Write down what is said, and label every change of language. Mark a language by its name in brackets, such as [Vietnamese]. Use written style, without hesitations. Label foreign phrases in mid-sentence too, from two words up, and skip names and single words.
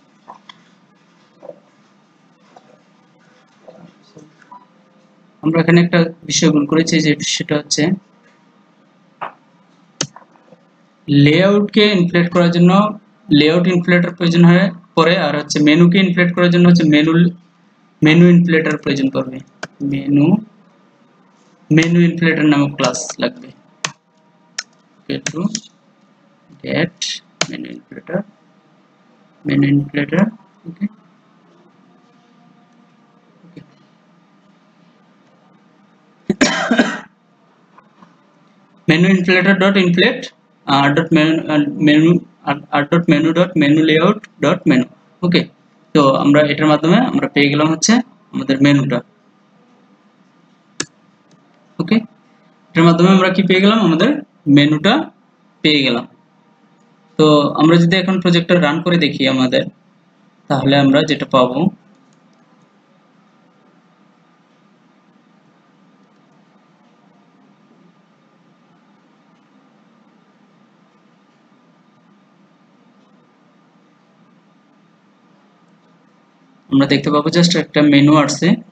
[Bangla] আমরা এখানে একটা বিষয় ভুল করেছি, যে সেটা হচ্ছে লেআউটকে ইনফ্লেট করার জন্য [English] layout inflater [Bangla] প্রয়োজন হয় পরে, আর হচ্ছে মেনুকে ইনফ্লেট করার জন্য হচ্ছে [English] menu inflater [Bangla] প্রয়োজন পড়বে। [English] menu inflator [Bangla] নামক ক্লাস লাগবে। [English] okay, to get menu inflator, okay menu inflator dot inflate dot menu layout dot menu। [Bangla] ওকে, তো আমরা এটার মাধ্যমে আমরা পেয়ে গেলাম হচ্ছে আমাদের মেনুটা। ওকে, এটার মাধ্যমে আমরা কি পেয়ে গেলাম, আমাদের মেনুটা পেয়ে গেলাম। তো আমরা যদি এখন প্রজেক্টটা রান করে দেখি আমাদের, তাহলে আমরা যেটা পাবো, আমরা দেখতে পাবো জাস্ট একটা মেনু আসছে।